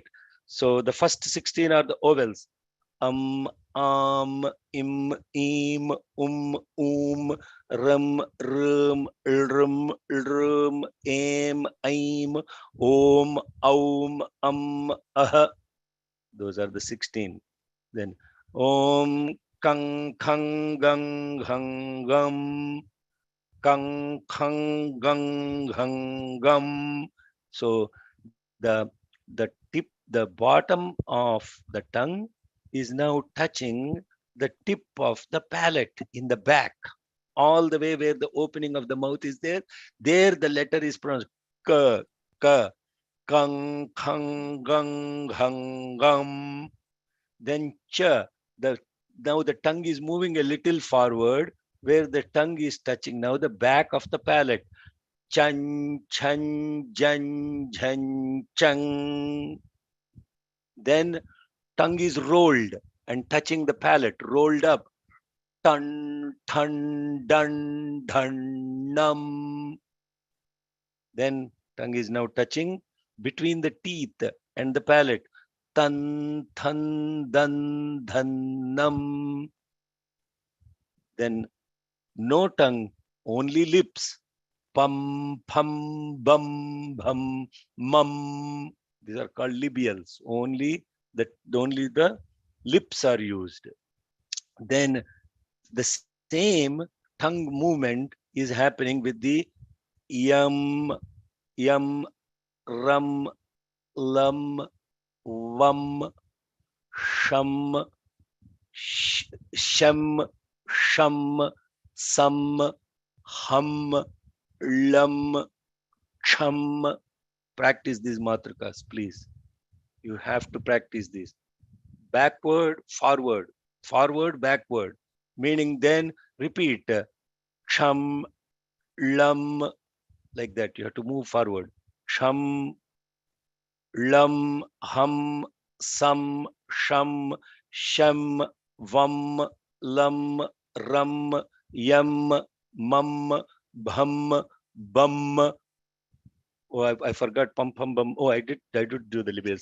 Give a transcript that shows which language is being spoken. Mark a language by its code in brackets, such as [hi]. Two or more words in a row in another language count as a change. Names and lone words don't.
[en] So the first 16 are the vowels. [sa] Am, im, im, ram, lrum, lrum, aim, om, ah. [en] Those are the 16. [sa] Then om, kang, khang, gang, hang, gam, kang, khang, gang, hang, gam. [en] So the tip, the bottom of the tongue is now touching the tip of the palate in the back, all the way where the opening of the mouth is there. There the letter is pronounced [sa] ka, ka, kang, khang, gang, hang, gam. [en] Then cha, now the tongue is moving a little forward where the tongue is touching now the back of the palate. [sa] Chan, chan, jan, jhan, chang. [en] Then tongue is rolled and touching the palate, rolled up. [sa] Tan, thun, dun, dhun, num. [en] Then tongue is now touching between the teeth and the palate. [sa] Tan, thun, dun, dhun, num. [en] Then no tongue, only lips. [sa] Pum, pum, bum, bum, mum. [en] These are called labials. Only the lips are used. Then the same tongue movement is happening with the yum, [sa] ram, lam, vam, sham, sham, sham, sam, hum, lam, cham. [en] Practice these matrikas, please. You have to practice this. Backward, forward, forward, backward. Meaning then repeat. [sa] Cham, lam, [en] like that. You have to move forward. [sa] Cham, lam, hum, sam, sham, sham, vam, lam, ram, yam, mum, bham, bum. [en] Oh, I forgot [sa] pum pum bum. [en] Oh, I did do the label.